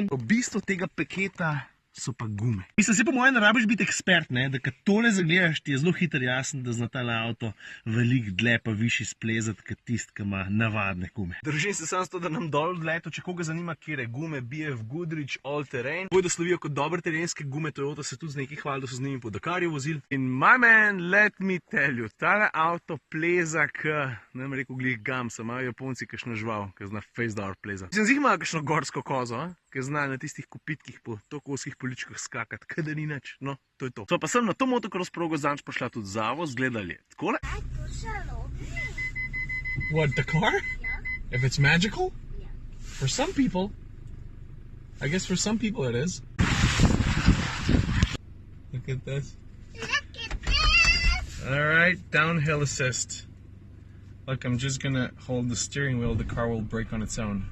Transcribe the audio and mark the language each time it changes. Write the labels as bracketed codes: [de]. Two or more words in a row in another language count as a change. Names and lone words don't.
[sl] V bistvu tega paketa so pa gume. Mislim, se po mojem ne rabiš biti ekspert, ne, da kad tole zagledaš, ti je zelo hitro jasen, da zna tale avto veliko dlje pa višji splezati, kot tist, ki ima navadne gume. Držim se samo s to, da nam dol odleto, če koga zanima, kjer je gume, BF Goodrich, All Terrain. Bojdo slovijo kot dobre terenske gume, Toyota se tudi z nekaj hvali, da so z njimi po Dakarju vozili. [en] In my man, let me tell you, [sl] tale avto pleza, ne bom rekel glih gamsa, imajo Japonci kakšno žival, ki zna face door pleza. Mislim, zih ima kakšno gorsko kozo, ki zna na tistih kopitkih po tokovskih poličkah skakati, kada ni nič. No, to je to. So pa sem na to motocross progo zanč prišla tudi Zavo, zgledali je takole. [en] What, the car? Yeah. If it's magical? Yeah. For some people. I guess for some people it is. Look at this. Look at this! Alright, downhill assist. Look, I'm just gonna hold the steering wheel, the car will brake on its own.